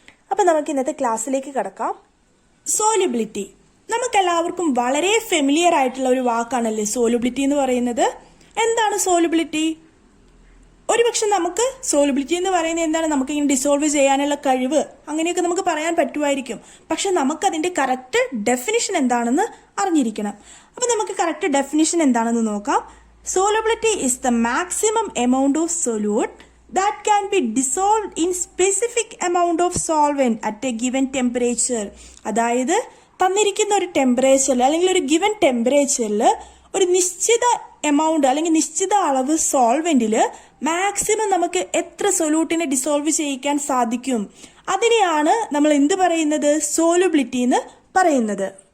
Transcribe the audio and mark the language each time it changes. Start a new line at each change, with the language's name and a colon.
Malayalam: അപ്പം നമുക്ക് ഇന്നത്തെ ക്ലാസ്സിലേക്ക് കടക്കാം. സോലുബിലിറ്റി നമുക്കെല്ലാവർക്കും വളരെ ഫെമിലിയർ ആയിട്ടുള്ള ഒരു വാക്കാണല്ലേ സോലുബിലിറ്റി എന്ന് പറയുന്നത്. എന്താണ് സോലുബിലിറ്റി? ഒരുപക്ഷെ നമുക്ക് സോലുബിലിറ്റി എന്ന് പറയുന്നത് എന്താണ്, നമുക്ക് ഇങ്ങനെ ഡിസോൾവ് ചെയ്യാനുള്ള കഴിവ്, അങ്ങനെയൊക്കെ നമുക്ക് പറയാൻ പറ്റുമായിരിക്കും. പക്ഷെ നമുക്കതിന്റെ കറക്റ്റ് ഡെഫിനിഷൻ എന്താണെന്ന് അറിഞ്ഞിരിക്കണം. അപ്പം നമുക്ക് കറക്റ്റ് ഡെഫിനിഷൻ എന്താണെന്ന് നോക്കാം.
English: Solubility is the maximum amount of solute that can be dissolved in specific amount of solvent at a given temperature.
Malayalam: അതായത് തന്നിരിക്കുന്ന ഒരു ടെമ്പറേച്ചറിൽ അല്ലെങ്കിൽ ഒരു ഗിവൻ ടെമ്പറേച്ചറിൽ ഒരു നിശ്ചിത എമൗണ്ട് അല്ലെങ്കിൽ നിശ്ചിത അളവ് സോൾവെന്റിൽ മാക്സിമം നമുക്ക് എത്ര സൊല്യൂട്ടിനെ ഡിസോൾവ് ചെയ്യിക്കാൻ സാധിക്കും, അതിനെയാണ് നമ്മൾ എന്ത് പറയുന്നത്, സോലുബിലിറ്റി എന്ന് പറയുന്നത്.